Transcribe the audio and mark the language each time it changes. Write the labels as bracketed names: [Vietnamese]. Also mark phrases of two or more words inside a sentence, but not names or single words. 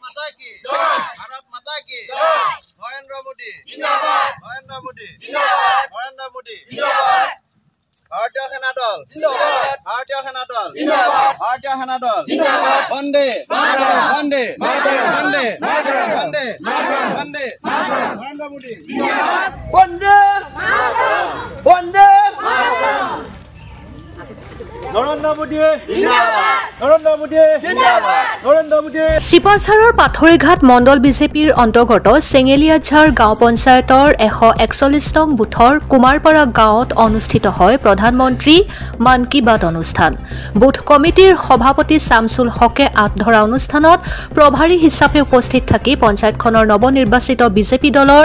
[Hindi] माता की भारत माता की नरेंद्र मोदी जिंदाबाद नरेंद्र मोदी जिंदाबाद नरेंद्र मोदी जिंदाबाद भारतीय सेना दल जिंदाबाद भारतीय सेना दल जिंदाबाद भारतीय सेना दल जिंदाबाद वंदे मातरम वंदे मातरम वंदे मातरम वंदे मातरम वंदे मातरम नरेंद्र मोदी जिंदाबाद वंदे मातरम वंदे मातरम नरेंद्र मोदी जिंदाबाद नरेंद्र मोदी जिंदाबाद नरेंद्र मोदी [Assamese] শিপাঝাৰৰ পাথৰিঘাট মণ্ডল বিজেপিৰ অন্তৰ্গত চেঙেলিয়াঝাৰ গাঁও পঞ্চায়তৰ 141 নং বুথৰ কুমাৰপাৰা গাঁৱত অনুষ্ঠিত হয় প্ৰধানমন্ত্ৰী মন কী বাত অনুষ্ঠান। বুথ কমিটিৰ সভাপতি শামছুল হকে আধৰা অনুষ্ঠানত প্ৰভাৰী হিচাপে উপস্থিত থাকি পঞ্চায়তখনৰ নৱনিৰ্বাচিত বিজেপি দলৰ